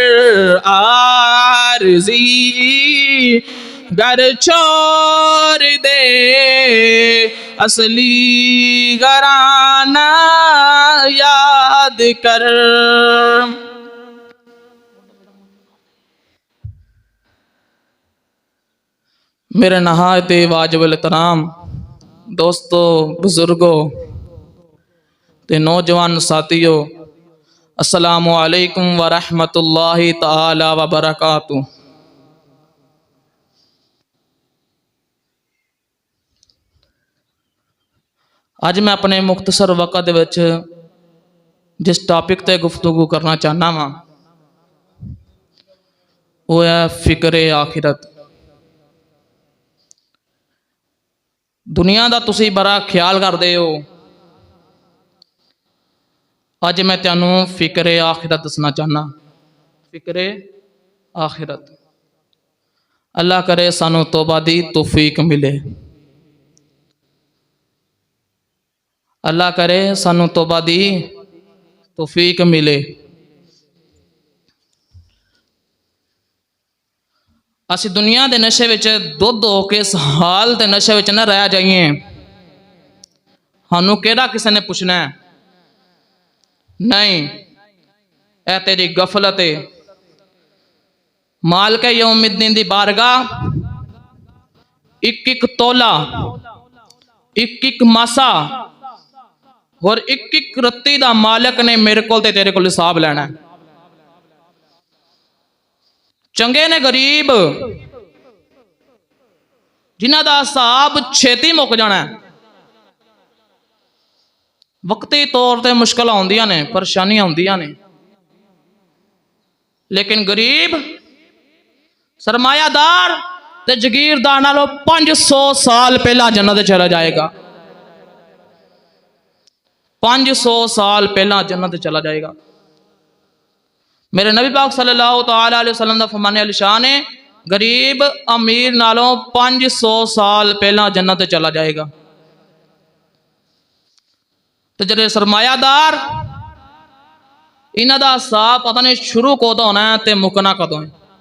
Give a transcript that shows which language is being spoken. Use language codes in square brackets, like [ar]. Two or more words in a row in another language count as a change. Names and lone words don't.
[ur] عارضی گھر چھوڑ دے، اصلی گھرانا یاد کر. میرے نہایت واجب الاحترام دوستوں، بزرگوں تے نوجوان ساتھیوں, [ar] السلام عليكم ورحمة الله تعالى وبركاته. [pa] اج میں اپنے مختصر وقت وچ جس ٹاپک تے گفتگو کرنا چاہنا واں وہ ہے فکرِ آخرت. [ur] دنیا کا تسی بڑا خیال کرتے ہو, [pa] اج میں تینوں فکرِ آخرت دسنا چاہنا. فکرِ آخرت، اللہ کرے سانوں توبہ دی توفیق ملے. اللہ کرے سانوں توبہ دی توفیق ملے. اسی دنیا کے نشے وچ دُدھ ہو کے اس حال کے نشے وچ نہ رہ جائیے. سانوں کیہڑا کسی نے پچھنا ہے؟ نہیں، اے تیری غفلت ہے. [ar] مالك يوم الدين [pa] دی بارگاہ اک اک تولہ، اک اک ماشہ اور اک اک رتی دا مالک نے میرے کو تے تیرے کو حساب لینا ہے. چنگے نیں غریب جنہاں دا حساب چھیتی مک جانا ہے، وقتی طور پر مشکل آؤندیاں نیں، پریشانیاں آؤندیاں نیں، لیکن غریب سرمایہ دار تے جاگیردار نالوں 500 سال پہلا جنت چلا جائے گا. 500 سال پہلا جنت چلا جائے گا. میرے نبی پاک [ar] صلى الله تعالى عليه وسلم [pa] دا فرمانِ عالی شان ہے، غریب امیر نالوں 500 سال پہلا جنت چلا جائے گا. تو جیہڑے سرمایہ دار، انہاں دا حساب پتہ نہیں شروع کدوں ہونا ہے تے مکنا کدوں ہے.